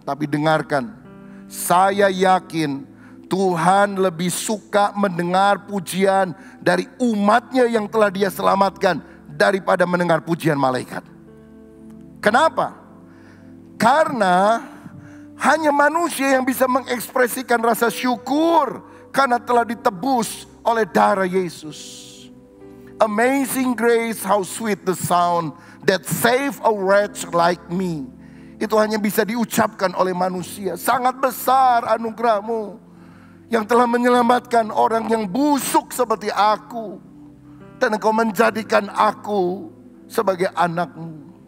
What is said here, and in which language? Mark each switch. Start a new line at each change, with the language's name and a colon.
Indonesian: Tapi dengarkan, saya yakin Tuhan lebih suka mendengar pujian dari umatnya yang telah Dia selamatkan daripada mendengar pujian malaikat. Kenapa? Karena hanya manusia yang bisa mengekspresikan rasa syukur karena telah ditebus oleh darah Yesus.
English: Amazing grace, how sweet the sound that save a wretch like me.
Indonesian: Itu hanya bisa diucapkan oleh manusia. Sangat besar anugerahmu yang telah menyelamatkan orang yang busuk seperti aku. Dan engkau menjadikan aku sebagai anakmu.